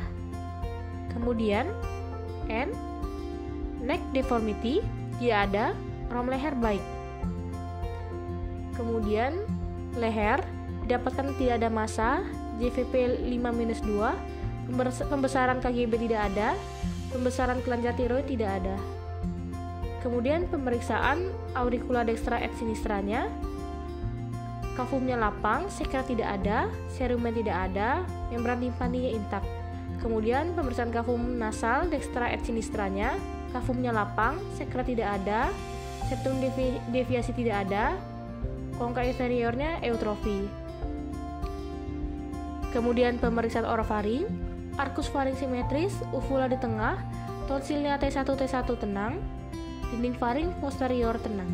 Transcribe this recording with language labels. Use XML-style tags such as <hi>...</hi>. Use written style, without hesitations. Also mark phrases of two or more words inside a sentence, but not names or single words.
<id>Kemudian</id> <en>neck deformity</en> <id>tidak ada, rom leher baik. Kemudian leher didapatkan tidak ada massa, JVP 5-2, pembesaran KGB tidak ada, pembesaran kelenjar tiroid tidak ada. Kemudian pemeriksaan auricula</id> <la>dextra et sinistranya,</la> <id>kafumnya lapang, sekret tidak ada, serumen tidak ada, membran timpaninya intak. Kemudian pemeriksaan kafum nasal</id> <la>dextra et sinistranya,</la> <id>kafumnya lapang, sekret tidak ada, septum deviasi tidak ada, kongka inferiornya eutrofi. Kemudian pemeriksaan orofaring, arkus faring simetris, uvula di tengah, tonsilnya T1 tenang, dinding faring posterior tenang.</id>